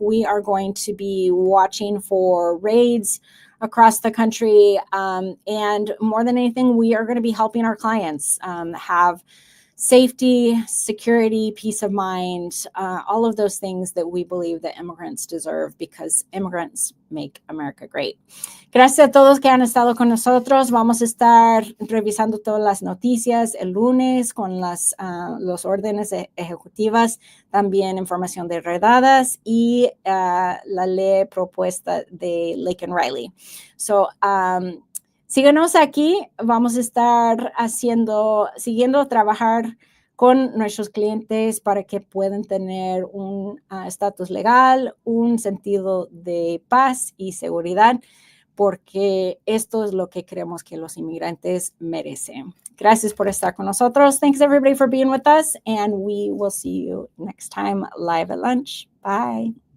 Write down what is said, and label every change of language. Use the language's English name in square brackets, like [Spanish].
[English] We are going to be watching for raids across the country. And more than anything, we are going to be helping our clients have safety, security, peace of mind, all of those things that we believe that immigrants deserve because immigrants make America great. [Spanish] Gracias a todos que han estado con nosotros. Vamos a estar revisando todas las noticias el lunes con las los órdenes ejecutivas, también información de redadas y la ley propuesta de Lake and Riley. So, síganos aquí, vamos a estar siguiendo trabajar con nuestros clientes para que puedan tener un estatus legal, un sentido de paz y seguridad, porque esto es lo que creemos que los inmigrantes merecen. Gracias por estar con nosotros. [English] Thanks everybody for being with us, and we will see you next time live at lunch. Bye.